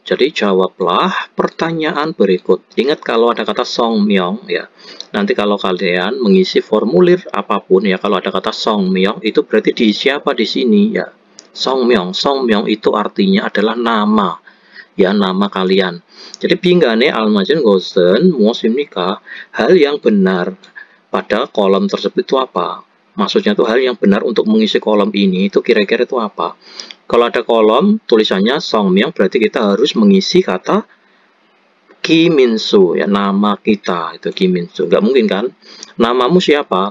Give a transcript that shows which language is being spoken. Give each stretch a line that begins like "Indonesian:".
Indonesian: Jadi jawablah pertanyaan berikut. Ingat kalau ada kata 성명 ya. Nanti kalau kalian mengisi formulir apapun ya, kalau ada kata 성명 itu berarti diisi apa di sini ya. 성명, 성명 itu artinya adalah nama. Ya, nama kalian.
Korean: Jadi 빙간에 알맞은 것은 무엇입니까?
Indonesian: Hal yang benar pada kolom tersebut itu apa? Maksudnya itu hal yang benar untuk mengisi kolom ini itu kira-kira itu apa? Kalau ada kolom tulisannya 성명 berarti kita harus mengisi kata Kiminsu ya, nama kita itu Kiminsu. Nggak mungkin kan? Namamu siapa?